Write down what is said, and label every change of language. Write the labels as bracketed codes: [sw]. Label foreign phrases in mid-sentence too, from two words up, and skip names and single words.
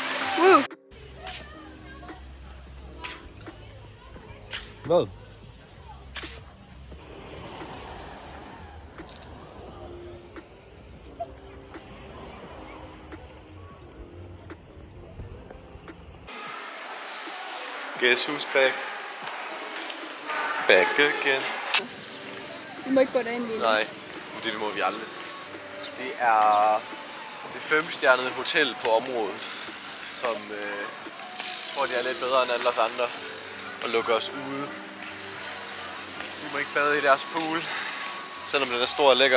[da] Woo. Hvad? [en] Guess who's back? Back again. [da] Vi må ikke gå derind lige. Nej, det må vi aldrig. Det er det 5-stjernede hotel på området, som tror, de er lidt bedre end alle os andre og lukker os ude. Vi må ikke bade i deres pool, selvom den er stor og lækker.